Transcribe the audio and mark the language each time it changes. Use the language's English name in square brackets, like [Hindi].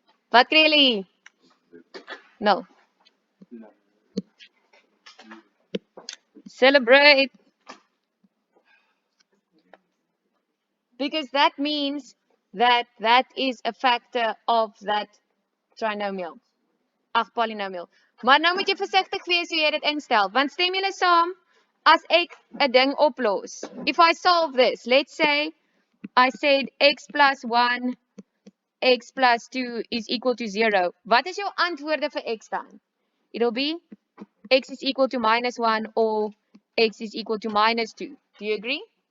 [Afrikaans] Wat kry julle hier? No. [English] Celebrate. Because that means that that is a factor of that trinomial. Ag, polynomial. [Afrikaans] Maar nou moet jy versigtig wees hoe jy dit instel. Want stem julle saam, as ek 'n ding oplos. [English] If I solve this, let's say I said x plus 1, x plus 2 is equal to 0. [Afrikaans] Wat is jou antwoorde vir x dan? [English] It'll be x is equal to minus 1 or x is equal to minus 2. Do you agree?